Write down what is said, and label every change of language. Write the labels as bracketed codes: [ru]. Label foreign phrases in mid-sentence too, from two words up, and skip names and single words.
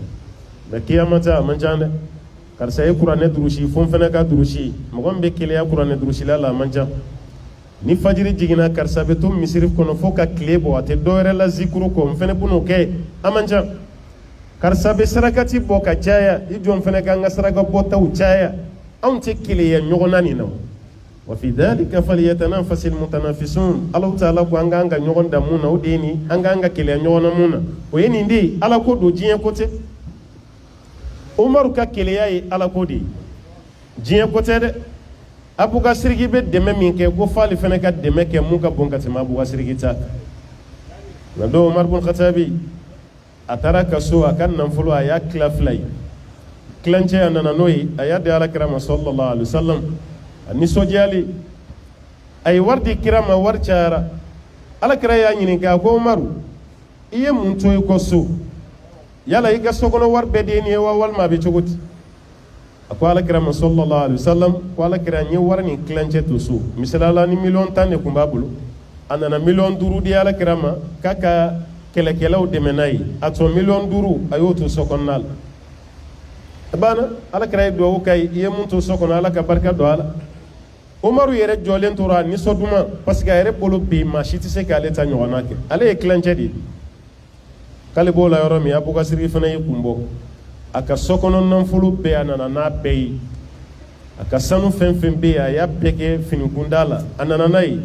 [bm] mais kiyamata a man ca dɛ karisa ye kuranɛ durusi fo n fana ka durusi mɔgɔ min bɛ keleya kuranɛ durusila la a man ca ni fajiri jiginna karisa bɛ to misiri kɔnɔ fo ka tile bɔ a tɛ dɔwɛrɛ la zikuru kɔ n fana bɛ n'o kɛ a man ca karisa bɛ sarakati bɔ ka caya i jɔ n fana k'an ka saraka bɔtaw caya anw tɛ keleya ɲɔgɔn na nin na [ar] وفي ذلك فليتنافس المتنافسون [bm] Alahu Taala ko an k'an ka ɲɔgɔn dan mun na o de ye nin an k'an ka keleya ɲɔgɔn na mun na o ye nin de ye ala ko don diɲɛ ko tɛ Umaru ka keleya ye ala ko de ye diɲɛ ko tɛ dɛ Abubakar bɛ dɛmɛ min kɛ ko f'ale fana ka dɛmɛ kɛ mun ka bon ka tɛmɛ Abubakar ta kan nka don Umar bin Khattabi a taara ka so a ka nafolo a y'a tila fila ye tilancɛ a nana n'o ye a y'a di alakira ma [ar] صلى الله عليه وسلم [bm] a nisɔndiyalen a ye wari di kira ma wari cayara alakira y'a ɲininka a ko Umaru i ye mun to i kɔ so yala i ka sokɔnɔ wari bɛɛ den nin ye wa walima a bɛ cogo di a ko alakira ma [ar] صلى الله عليه وسلم [bm] ko alakira n ye wari nin tilancɛ to so misalala ni 10,000 de tun b'a bolo a nana 5,000,000 di alakira ma k'a ka kɛlɛkɛlaw dɛmɛ n'a ye a tɔ 5,000,000 a y'o to sokɔnɔna la a banna alakira ye duwawu k'a ye i ye mun to sokɔnɔ ala ka barika don a la Umaru yɛrɛ jɔlen tora nisɔnduma [fr] parce que [bm] a yɛrɛ bolo bi maa si tɛ se k'ale ta ɲɔgɔnna kɛ ale ye tilancɛ de ye k'ale b'o la yɔrɔ min Abubakari fana y'i kun bɔ a ka sokɔnɔ nafolo bɛɛ a nana n'a bɛɛ ye a ka sanu fɛn fɛn bɛ yen a y'a bɛɛ kɛ finikunda la a nana n'a ye